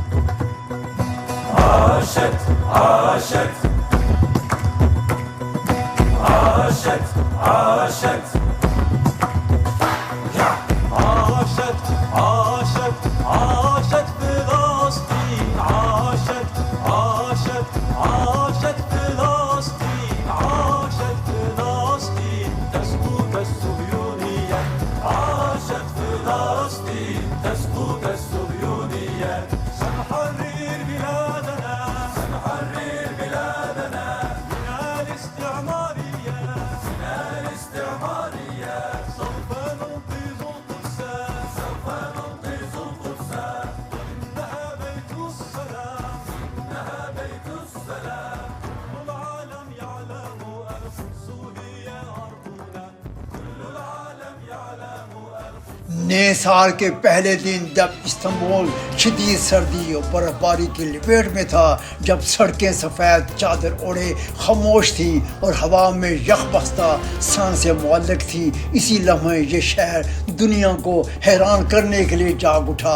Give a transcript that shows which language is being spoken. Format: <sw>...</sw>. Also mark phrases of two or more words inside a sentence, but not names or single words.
<ar>عاشت، عاشت، عاشت، عاشت. عاشت، عاشت، عاشت فلسطين. عاشت، عاشت، عاشت فلسطين. عاشت فلسطين. تسقط الصهيونية. عاشت فلسطين تسقط الصهيونية. سنحرر بلادنا. سنحرر بلادنا من الاستعمارية. من الاستعمارية. سوف ننقذ القدس. سوف ننقذ القدس. إنها بيت السلام. إنها بيت السلام. كل العالم يعلم القدس هي أرضنا. كل العالم يعلم</ar> <ur>نئے سال کے پہلے دن جب استنبول شدید سردی اور برفباری کی لپیٹ میں تھا، جب سڑکیں سفید چادر اوڑھے خاموش تھی اور ہوا میں یخ بستہ سان سے معلق تھی، اسی لمحے یہ شہر دنیا کو حیران کرنے کے لیے جاگ اٹھا۔</ur>